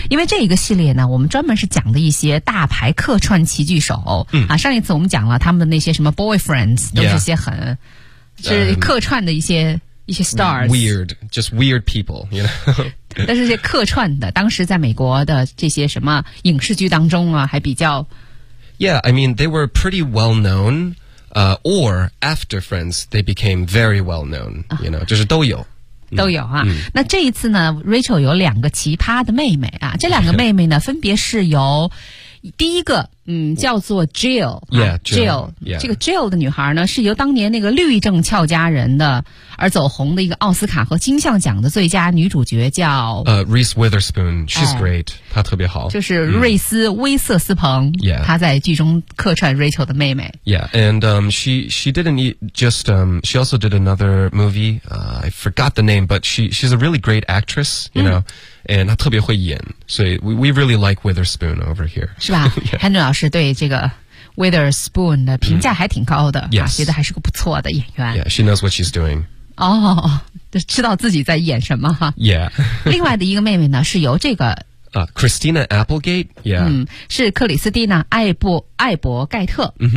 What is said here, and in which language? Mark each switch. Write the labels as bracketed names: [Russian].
[Chinese] 因为这一个系列呢，我们专门是讲的一些大牌客串奇剧手。上一次我们讲了他们的那些什么 boyfriends。 [English] Yeah. [Chinese] 这些很是客串的一些 stars, [English] weird, just weird people, you know. [Chinese] 但是这些客串的，当时在美国的这些什么影视剧当中啊，还比较。 [English] Yeah, I mean, they were pretty well known, or after Friends, they became very well known. You know, [Chinese] 就是都有。都有啊、那这一次呢 ，Rachel 有两个奇葩的妹妹啊，这两个妹妹呢，分别是由。第一个叫做 Jill、这个 Jill 的女孩呢是由当年那个绿政俏佳人的而走红的一个奥斯卡和金像奖的最佳女主角叫 [English] Reese Witherspoon, she's great, [Chinese] 她特别好，就是瑞斯威瑟斯彭、她在剧中客串 Rachel 的妹妹。 [English] Yeah, and she didn't just, she also did another movie, I forgot the name, but she's a really great actress, you know、and [Chinese] 她特别会演，所以 [English] we really like Witherspoon over here. [Chinese] 是吧Henry 老师对这个 Witherspoon 的评价还挺高的、 [English] yes. [Chinese] 觉得还是个不错的演员。 [English] Yeah, she knows what she's doing. [Chinese] 哦，知道自己在演什么。 [English] Yeah. [Chinese] 另外的一个妹妹呢是由这个 [English] Christina Applegate, yeah. [Chinese] 是克里斯蒂娜艾伯盖特。